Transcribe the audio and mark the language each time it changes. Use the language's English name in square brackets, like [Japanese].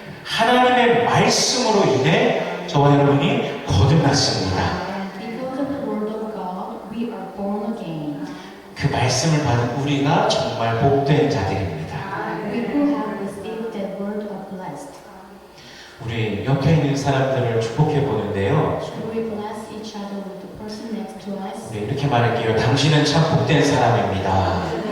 [Korean] 하나님의 말씀으로 인해 저와 여러분이 거듭났습니다. [English] Because of the word of God, we are born again. [Korean] 그 말씀을 받은 우리가 정말 복된 자들입니다. [English] We who have received that word are blessed. [Korean] 우리 옆에 있는 사람들을 축복해 보는데요. [English] We bless each other with the person next to us. [Korean] 네, 이렇게 말할게요. 당신은 참 복된 사람입니다.